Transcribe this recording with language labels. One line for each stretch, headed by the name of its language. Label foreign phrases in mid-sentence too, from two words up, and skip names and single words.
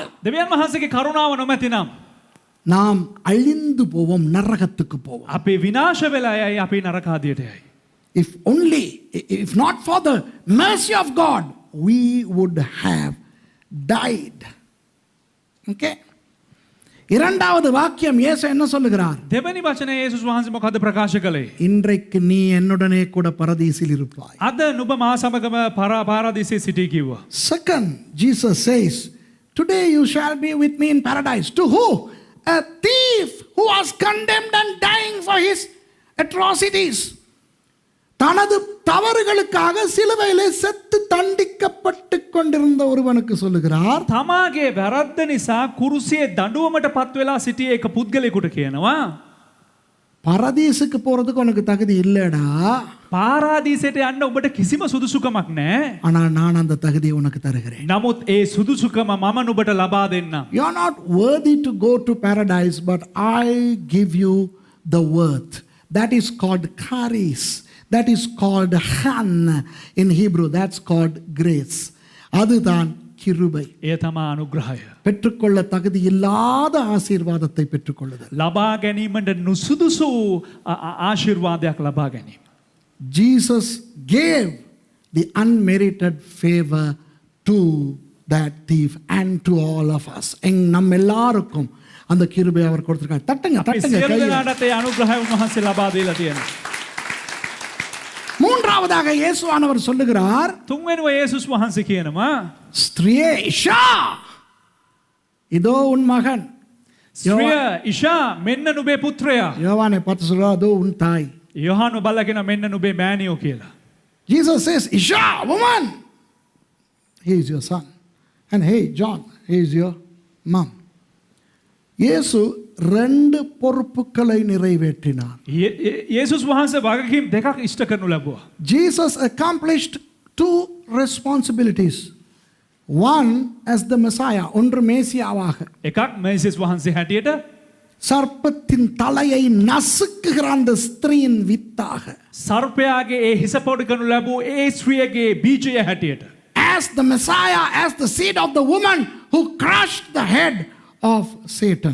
Sinhala: දෙවියන් වහන්සේගේ කරුණාව නොමැතිනම්
Tamil: நாம் அழிந்து போவோம், நரகத்துக்கு போவோம்.
Sinhala: අපි විනාශ වෙලා යයි, අපි නරකාදියට යයි.
English: If not for the mercy of God, we would have died. Okay?
Tamil: இரண்டாவது வாக்கியம் இயேசு என்ன சொல்லுகிறார்?
Sinhala: දෙවෙනි වචනේ යේසුස් වහන්සේ මොකද ප්‍රකාශ කළේ?
Tamil: இன்றைக்கு நீ என்னுடனே கூட பரதீசில் இருப்பாய்.
Sinhala: අද නුඹ මා සමගම පාරාදීසයේ සිටී කිව්වා.
English: Second, Jesus says, today you shall be with me in paradise. To who? A thief who was condemned and dying for his atrocities.
Tamil: தனது தவறுகளுக்காக சிலுவையிலே செத்து தண்டிக்கப்பட்டு கொண்டிருந்த ஒருவனுக்கு சொல்லுகிறார்.
Sinhala: තමාගේ වැරද්ද නිසා කුරුසියේ දඬුවමට පත් වෙලා සිටියේ එක පුද්ගලයෙකුට කියනවා.
Tamil: பரதீசுக்கு போறதுக்கு உனக்கு தகுதி இல்லடா,
Sinhala: පාරාදීසයට යන්න ඔබට කිසිම සුදුසුකමක් නැහැ.
Tamil: ஆனால் நான் அந்த தகுதியை உனக்கு தருகிறேன்.
Sinhala: නමුත් ඒ සුදුසුකම මම නුඹට ලබා දෙන්නම්.
English: You are not worthy to go to paradise, but I give you the worth. That is called charis. That is called han in Hebrew. That's called grace.
Tamil: அதுதான் கிருபை.
Sinhala: එය තමා අනුග්‍රහය.
Tamil: பெற்றுக்கொள்ள தகுதி இல்லாத ஆசீர்வாதத்தை பெற்றுக்கொள்ளுதல்.
Sinhala: ලබා ගැනීමට නුසුදුසු ආශිර්වාදයක් ලබා ගැනීම.
English: Jesus gave the unmerited favor to that thief and to all of us.
Tamil: நம்ம எல்லாருக்கும் அந்த கிருபை அவர் கொடுத்திருக்கார். தட்டுங்க தட்டுங்க
Sinhala: සියලු
Tamil: கையை.
Sinhala: දෙනාටත් ඒ අනුග්‍රහය උන්වහන්සේ ලබා දීලා තියෙනවා.
Tamil: மூன்றாவதாக இயேசுவானவர் சொல்லுகிறார்,
Sinhala: තුන්වෙනිව යේසුස් වහන්සේ කියනවා
Tamil: ஸ்திரியே இஷா, இதோ உன் மகன்.
Sinhala: ස්ත්‍රිය ඉෂා මෙන්න නුඹේ පුත්‍රයා.
Tamil: யோவானை பார்த்து சொல்றார், அதோ உன் தாய்.
Sinhala: යොහානු බලලා කියනවා මෙන්න නුඹේ මෑණියෝ කියලා.
English: Jesus says, Isha, woman, he is your son. And hey, John, he is your mom.
Tamil: இயேசு ரெண்டு பொறுப்புகளை நிறைவேற்றினார்.
Sinhala: යේසුස් වහන්සේ වගකීම් දෙකක් ඉෂ්ට කරනු ලැබුවා.
English: Jesus accomplished two responsibilities. One as the Messiah,
Tamil: ஒன்று மேசியாவாக.
Sinhala: එකක් මේසිස් වහන්සේ හැටියට
Tamil: சர்ப்பத்தின் தலையை நசுக்குகிற அந்த ஸ்திரீயின் வித்தாக.
Sinhala: සර්පයාගේ ඒ හිස පොඩි කරනු ලැබූ ඒ ස්ත්‍රියගේ බීජය හැටියට.
English: As the Messiah, as the seed of the woman who crushed the head of Satan.